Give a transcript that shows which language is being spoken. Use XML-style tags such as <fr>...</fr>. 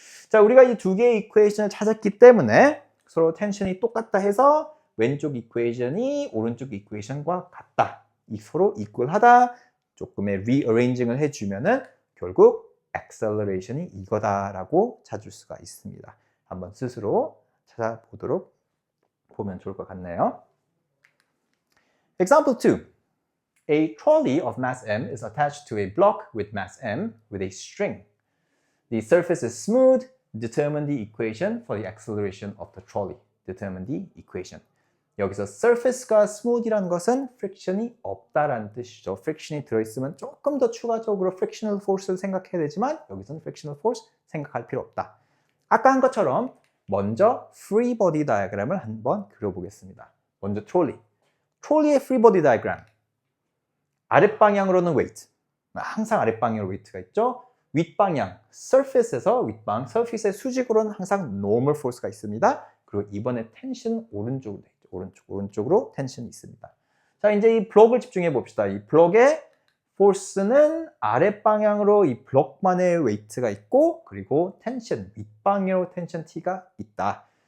<ko>자, 우리가 이 두 개의 이퀘이션을 찾았기 때문에 서로 텐션이 똑같다 해서 왼쪽 이퀘이션이 오른쪽 이퀘이션과 같다. 이 서로 이퀄하다 조금의 rearranging을 해주면은 결국 acceleration이 이거다라고 찾을 수가 있습니다. 한번 스스로 찾아보도록 보면 좋을 것 같네요.</ko> <en>Example 2. A trolley of mass m is attached to a block with mass m with a string. The surface is smooth. Determine the equation for the acceleration of the trolley. Determine the equation.</en> <ko>여기서 surface가 smooth이라는 것은 friction이 없다라는 뜻이죠. friction이 들어있으면 조금 더 추가적으로 frictional force를 생각해야 되지만 여기서는 frictional force 생각할 필요 없다. 아까 한 것처럼 먼저 free body diagram을 한번 그려보겠습니다. 먼저 트롤리의 free body diagram. 아랫방향으로는 weight. 항상 아랫방향으로 weight가 있죠. 윗방향, surface에서 윗방, surface의 수직으로는 항상 normal force가 있습니다. 그리고 이번에 텐션 오른쪽으로 돼 있죠. 오른쪽으로 텐션이 있습니다. 자, 이제 이 블록을 집중해 봅시다. 이 블록의 force는 아랫방향으로 이 블록만의 weight가 있고, 그리고 텐션, 윗방향으로 텐션 T가 있다.</ko>